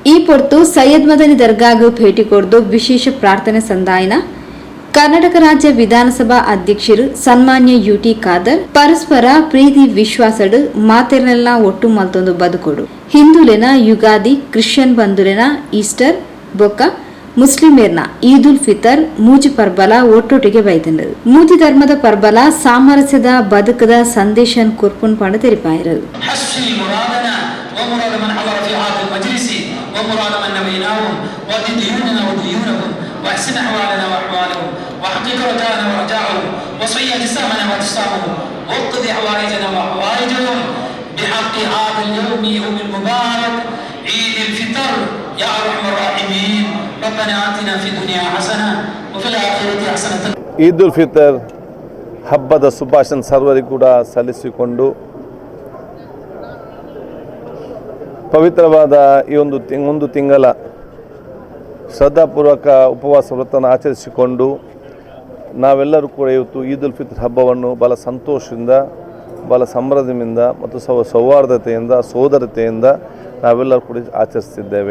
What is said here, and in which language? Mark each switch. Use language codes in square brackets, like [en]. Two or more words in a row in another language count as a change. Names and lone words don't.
[tcy] ಕೊಡ್ತು ಸೈಯದ್ ಮದನಿ ದರ್ಗಾಗೂ ಭೇಟಿ ಕೊಡ್ದು ವಿಶೇಷ ಪ್ರಾರ್ಥನೆ ಸಂದಾಯನ ಕರ್ನಾಟಕ ರಾಜ್ಯ ವಿಧಾನಸಭಾ ಅಧ್ಯಕ್ಷರು ಸನ್ಮಾನ್ಯ ಯುಟಿ ಖಾದರ್ ಪರಸ್ಪರ ಪ್ರೀತಿ ವಿಶ್ವಾಸಡು ಮಾತೆರನೆಲ್ಲ ಒಟ್ಟು ಮಲ್ತೊಂದು ಬದುಕೊಡು ಹಿಂದೂಲೆನ ಯುಗಾದಿ ಕ್ರಿಶ್ಚಿಯನ್ ಬಂಧುಲೆನ ಈಸ್ಟರ್ ಬೊಕ್ಕ ಮುಸ್ಲಿಮೇರ್ನ ಈದ್ ಉಲ್ ಫಿತರ್ ಮೂಜಿ ಪರ್ಬಲ ಒಟ್ಟೊಟ್ಟಿಗೆ ಬೈತಂಡರು ಮೂಜಿ ಧರ್ಮದ ಪರ್ಬಲ ಸಾಮರಸ್ಯದ ಬದುಕದ ಸಂದೇಶನ್ ಕುರ್ಪುನ್ ಪಂಡ ತೆರಿಪಾಯಿರು [ar] واحسن احوالنا واحوالهم واحقق رجاءنا ورجاءهم وصيّ جسامنا واجسامهم واقض حوائجنا وحوائجهم بحق هذا اليوم يوم المبارك عيد الفطر يا ارحم الراحمين ربنا آتنا في الدنيا حسنه وفي الاخره حسنه. [kn] ಈದ್ ಉಲ್ ಫಿತರ್ ಹಬ್ಬದ ಶುಭಾಶಯ ಸರ್ವರಿಗೂ ಕೂಡ ಸಲ್ಲಿಸಿಕೊಂಡು ಪವಿತ್ರವಾದ ಈ ಒಂದು ತಿಂಗಳ ಶ್ರದ್ಧಾಪೂರ್ವಕ ಉಪವಾಸ ವ್ರತವನ್ನು ಆಚರಿಸಿಕೊಂಡು ನಾವೆಲ್ಲರೂ ಕೂಡ ಇವತ್ತು ಈದ್ ಉಲ್ ಫಿತರ್ ಹಬ್ಬವನ್ನು ಬಹಳ ಸಂತೋಷದಿಂದ ಬಹಳ ಸಂಭ್ರಮದಿಂದ ಮತ್ತು ಸೌಹಾರ್ದತೆಯಿಂದ ಸೋದರತೆಯಿಂದ ನಾವೆಲ್ಲರೂ ಕೂಡ ಆಚರಿಸ್ತಿದ್ದೇವೆ.